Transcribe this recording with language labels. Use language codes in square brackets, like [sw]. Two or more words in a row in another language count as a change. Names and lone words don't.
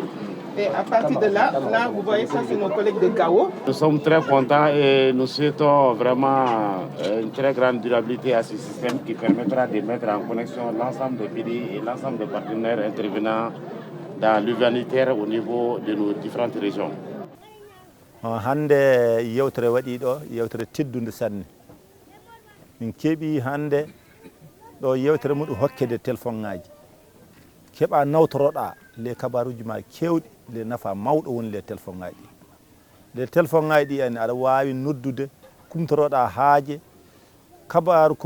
[fr] Et à partir de là, vous voyez, ça, c'est nos collègues de Gao. Nous sommes très contents et nous souhaitons vraiment une très grande durabilité à ce système qui permettra de mettre en connexion l'ensemble des pays et l'ensemble des partenaires intervenant dans l'humanitaire au niveau de nos différentes régions. [ff] Hande yewtere waɗi ɗo yewtere teddude sanne min keeɓi hande ɗo yewtere muɗum hokkede téléphone ŋaji keɓa nawtoroɗa les kabaruji ma kewɗi le nafa mawɗo woni [fr] les téléphone [ff] ŋaji [fr] les téléphone [ff] ŋaji ɗi ene aɗa wawi noddude kumtoroɗa haaje kabaru ko